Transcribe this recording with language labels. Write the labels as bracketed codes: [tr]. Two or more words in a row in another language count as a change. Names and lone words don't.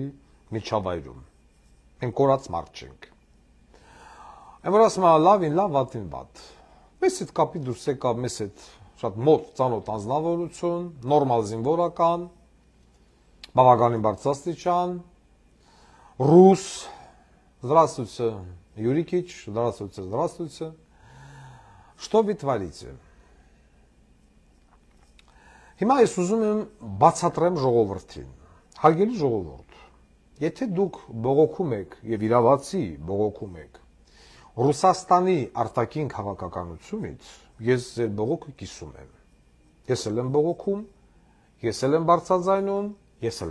[hy] միջավայրում։ Մենք կորած մարդ չենք։ Այն որ ասում եմ լավին լավ, վատին վատ։ Մեզ այդ կապի դուրս եկավ մեզ այդ շատ մոտ ծանոթ անձնավորություն, նորմալ զինվորական, բավականին բարձրաստիճան, ռուս, [ru] здравствуйте, Юрикич, здравствуйте, здравствуйте. Что вы творите? [hy] Հիմա ես ուզում եմ բացատրեմ ժողովրդին, հարգելի ժողովուրդ, եթե դուք բողոքում եք եւ իրավացի բողոքում եք Ռուսաստանի արտաքին քաղաքականությունից, ես ձեր բողոքը կիսում եմ։ Ես էլ եմ բողոքում, ես էլ եմ բարձրաձայնում, ես էլ